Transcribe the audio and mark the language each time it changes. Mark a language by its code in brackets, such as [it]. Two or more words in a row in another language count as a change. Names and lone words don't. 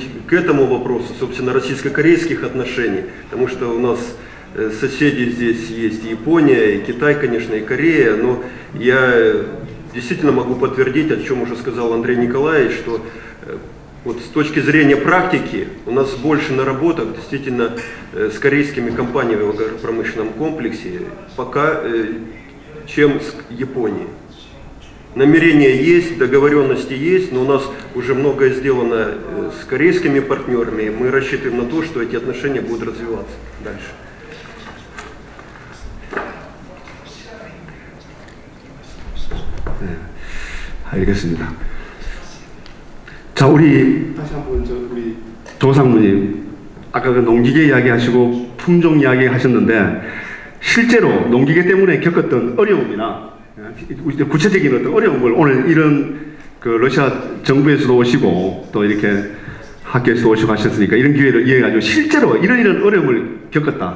[ru] к этому вопросу, собственно, российско-корейских отношений, потому что у нас соседи здесь есть и Япония, и Китай, конечно, и Корея, но я действительно могу подтвердить, о чем уже сказал Андрей Николаевич, что вот с точки зрения практики у нас больше наработок действительно с корейскими компаниями в агропромышленном комплексе. Пока чем с Японией. Намерения есть, договоренности есть, но у нас уже многое сделано с корейскими партнерами, и мы рассчитываем на то, что эти отношения будут развиваться дальше. [ko] 알겠습니다. 자, 우리 다시 한번 우리 조상무님, 아까 그 농기계 이야기하시고 품종 이야기하셨는데 실제로 농기계 때문에 겪었던 어려움이나 구체적인 어떤 어려움을 오늘 이런 그 러시아 정부에서도 오시고 또 이렇게 학교에서도 오시고 하셨으니까 이런 기회를 이해가지고 실제로 이런 어려움을 겪었다.